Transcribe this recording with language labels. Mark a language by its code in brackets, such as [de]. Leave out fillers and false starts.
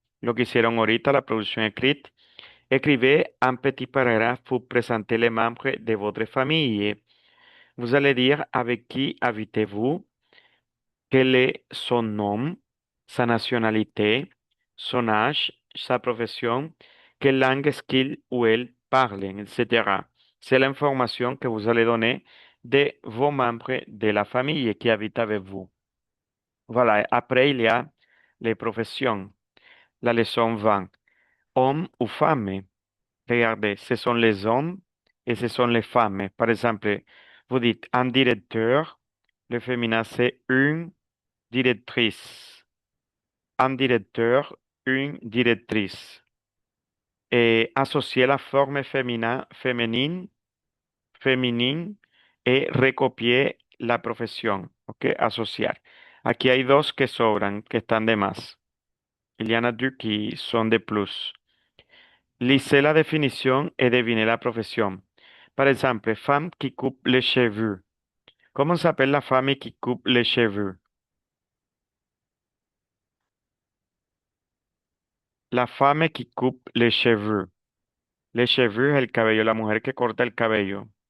[es] Lo que hicieron ahorita, la producción [fr] écrite. Écrivez un petit paragraphe pour présenter les membres de votre famille. Vous allez dire avec qui habitez-vous, quel est son nom, sa nationalité, son âge, sa profession, quelle langue est-ce qu'il ou elle parle, etc. C'est l'information que vous allez donner de vos membres de la famille qui habitent avec vous. Voilà, après il y a les professions. La leçon 20. Homme ou femme. Regardez, ce sont les hommes et ce sont les femmes. Par exemple, vous dites un directeur, le féminin c'est une directrice. Un directeur, une directrice. Et associer la forme féminine et recopier la profesión. [es] ¿Ok? Asociar. Aquí hay dos que sobran, que están de más. [fr] Il y en a deux qui sont de plus. Lisez la définition et devinez la profession. Par exemple, femme qui coupe les cheveux. Comment s'appelle la femme qui coupe les cheveux? La femme qui coupe les cheveux. Les cheveux, [es] el cabello, la mujer que corta el cabello.